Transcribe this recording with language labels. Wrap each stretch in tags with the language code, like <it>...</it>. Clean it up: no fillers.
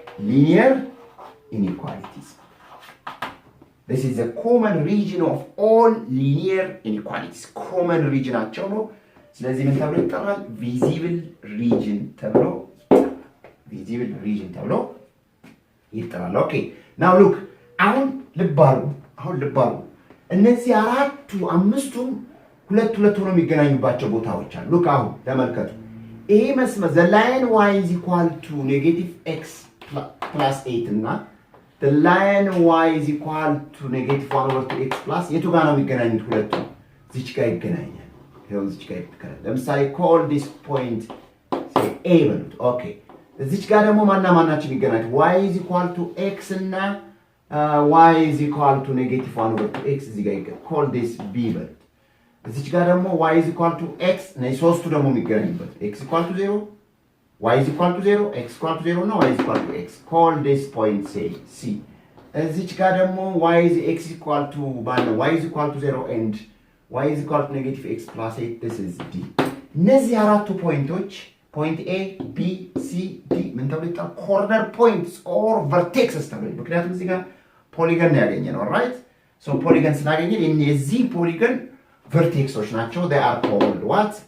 <en>linear inequalities. This is the common region of all linear inequalities.</en> <am>common region ናቸው ነው። ስለዚህ ምን ተብሎ ይጠራል? visible region ተብሎ ይጠራል። ኦኬ</am> <en>now look</en> <am>አሁን ልብ አድርጉ እነዚህ አምስቱም ሁለት ሆኖ የሚገናኙባቸው ቦታዎች አሉ። look አሁን ተመልከቱ። ይሄ መስመር</am> <en>the line y is equal to negative x plus 8</en> <am>እና the line y is equal to negative 1 over 2x plus የቱ ጋር ነው የሚገናኙት? ሁለቱ እዚች ጋር ይገናኛል። ይሄው እዚች ጋር ይተከራል። ለምሳሌ</am> <en>call this point say a</en> <am>በሉት። ኦኬ እዚች ጋር ደግሞ ማናቸው የሚገናኙት?</am> <en>y is equal to x እና y is equal to negative 1 over 2x</en> <am>እዚህ ጋር ይገናኛል። call this b በሉት። እዚች ጋር ደግሞ</am> <en>y is equal to x እና ሶስቱ ደግሞ የሚገናኙበት x equal to 0 y is equal to 0 x equal to 0 እና y is equal to x call this point say c.</en> <am>እዚች ጋር ደግሞ</am> <en>y is x equal to y is equal to 0 and y is equal to negative x plus 8 this is d.</en> <am>እነዚህ አራቱ ፖይንቶች point a b c d ምን ተብሎ ይጠራል? ኮርነር ፖይንትስ ኦር ቨርቴክስስ ተብሎ ምክንያቱም እዚህ ጋር ፖሊገን ያገኘነው ራይት ሶ ፖሊገን ስላገኘን እነዚህ ፖሊገን vertexes ናቸው።</am> <en>they are called what?</en>